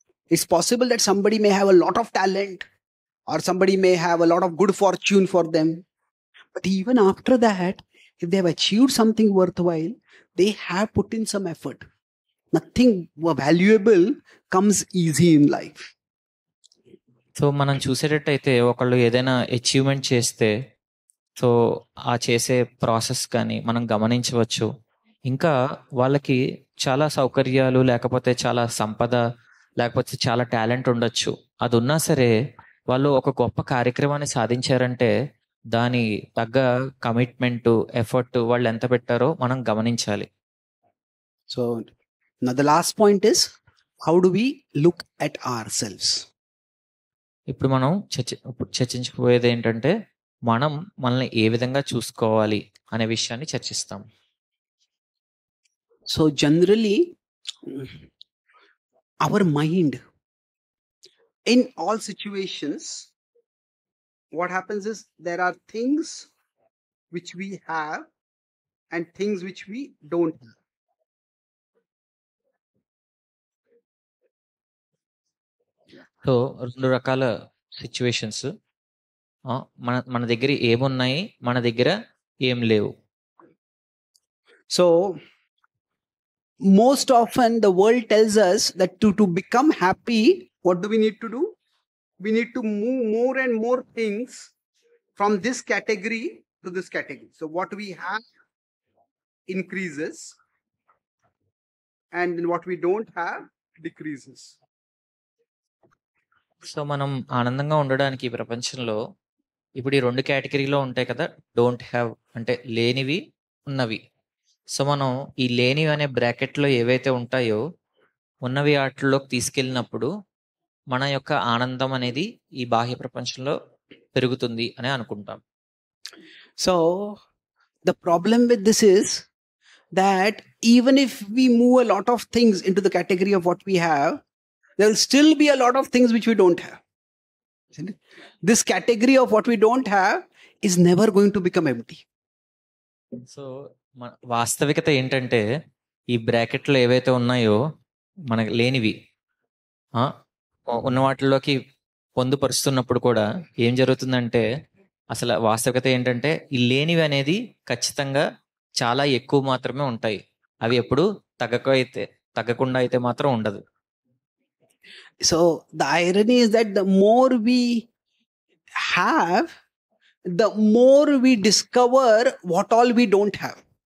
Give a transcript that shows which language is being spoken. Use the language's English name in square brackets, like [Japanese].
[English] It's possible that somebody may have a lot of talent or somebody may have a lot of good fortune for them. But even after that, if they have achieved something worthwhile, they have put in some effort. Nothing valuable comes easy in life. [Telugu] So మనం చూసేటట్టయితే ఒకళ్ళు ఏదైనా achievement చేస్తే so ఆ చేసే process కానీ మనం గమనించవచ్చు. ఇంకా వాళ్ళకి చాలా సౌకర్యాలు లేకపోతే చాలా సంపద లేకపోతే చాలా టాలెంట్ ఉండొచ్చు. అది ఉన్నా సరే వాళ్ళు ఒక గొప్ప కార్యక్రమాన్ని సాధించారంటే దాని తగ్గ కమిట్మెంట్, ఎఫర్ట్ వాళ్ళు ఎంత పెట్టారో మనం గమనించాలి. [English] So now the last point is, how do we look at ourselves? [Telugu] ఇప్పుడు మనం చర్చించకపోయేది ఏంటంటే మనం మనల్ని ఏ విధంగా చూసుకోవాలి అనే విషయాన్ని చర్చిస్తాం. [English] So generally our mind in all situations, what happens is there are things which we have and things which we don't have. [Telugu] So రెండు రకాల సిచ్యువేషన్స్, మన దగ్గర ఏమున్నాయి, మన దగ్గర ఏం లేవు. [English] So most often the world tells us that to become happy, what do we need to do? We need to move more and more things from this category to this category. So what we have increases and what we don't have decreases. [Telugu] So మనం ఆనందంగా ఉండడానికి ఈ ప్రపంచంలో ఇప్పుడు ఈ రెండు కేటగిరీలో ఉంటాయి కదా, [English] don't have [Telugu] అంటే లేనివి, ఉన్నవి. సో మనం ఈ లేనివి అనే బ్రాకెట్లో ఏవైతే ఉంటాయో ఉన్నవి వాటిలోకి తీసుకెళ్ళినప్పుడు మన యొక్క ఆనందం అనేది ఈ బాహ్య ప్రపంచంలో పెరుగుతుంది అని అనుకుంటాం. [English] So the problem with this is that even if we move a lot of things into the category of what we have, there will still be a lot of things which we don't have. Isn't it? This category of what we don't have is never going to become empty. [Telugu] So వాస్తవికత ఏంటంటే ఈ బ్రాకెట్లు ఏవైతే ఉన్నాయో మనకు లేనివి ఉన్న వాటిలోకి పొందుపరుస్తున్నప్పుడు కూడా ఏం జరుగుతుందంటే అసలు వాస్తవికత ఏంటంటే ఈ లేనివి అనేది ఖచ్చితంగా చాలా ఎక్కువ మాత్రమే ఉంటాయి. అవి ఎప్పుడు తగ్గకుండా అయితే మాత్రం ఉండదు. [English] So the irony is that the more we have, the more we discover what all we don't have.